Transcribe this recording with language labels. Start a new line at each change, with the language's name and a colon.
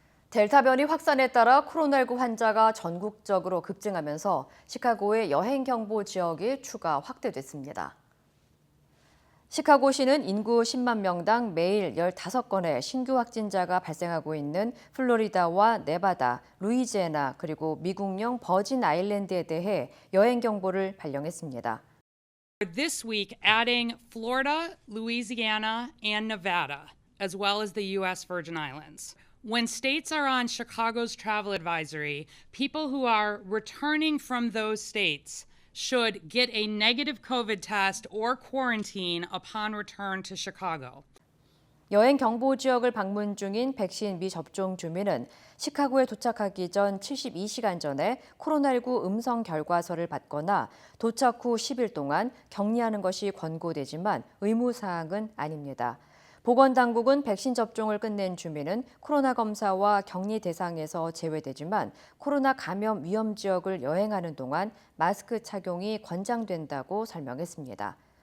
Korean: 델타 변이 확산에 따라 코로나19 환자가 전국적으로 급증하면서 시카고의 여행 경보 지역이 추가 확대됐습니다. 시카고시는 인구 10만 명당 매일 15건의 신규 확진자가 발생하고 있는 플로리다와 네바다, 루이지애나 그리고 미국령 버진 아일랜드에 대해 여행 경보를 발령했습니다.
English: This week, adding Florida, Louisiana, and Nevada, as well as the U.S. Virgin Islands. When states are on Chicago's travel advisory, people who are returning from those states should get a negative COVID test or quarantine upon return to Chicago.
Korean: 여행 경보 지역을 방문 중인 백신 미접종 주민은 시카고에 도착하기 전 72시간 전에 코로나19 음성 결과서를 받거나 도착 후 10일 동안 격리하는 것이 권고되지만 의무사항은 아닙니다. 보건당국은 백신 접종을 끝낸 주민은 코로나 검사와 격리 대상에서 제외되지만 코로나 감염 위험 지역을 여행하는 동안 마스크 착용이 권장된다고 설명했습니다.